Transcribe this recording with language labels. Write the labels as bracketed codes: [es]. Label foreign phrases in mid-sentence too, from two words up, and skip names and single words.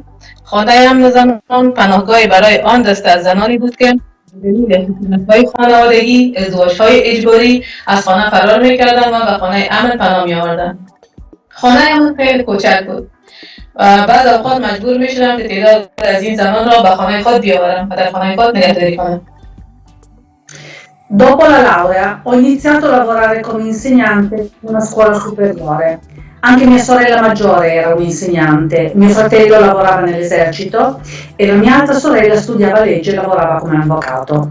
[fa] خانه امن زنان پناهگاهی برای آن دسته از زنانی بود که دلیل خشونت‌های خانوادگی، ازدواج‌های اجباری از خانه فرار می‌کردند و به خانه امن پناه می‌آوردند. خانه امن خیلی کوچک بود و بعد اوقات مجبور می‌شدم که تعداد از این زنان را به خانه خود بیاورم و در خانه خود نگهداری کنم. [it] Dopo la laurea ho iniziato a lavorare come insegnante in una scuola superiore. Anche mia sorella maggiore era un'insegnante, mio fratello lavorava nell'esercito e la mia altra sorella studiava legge e lavorava come avvocato.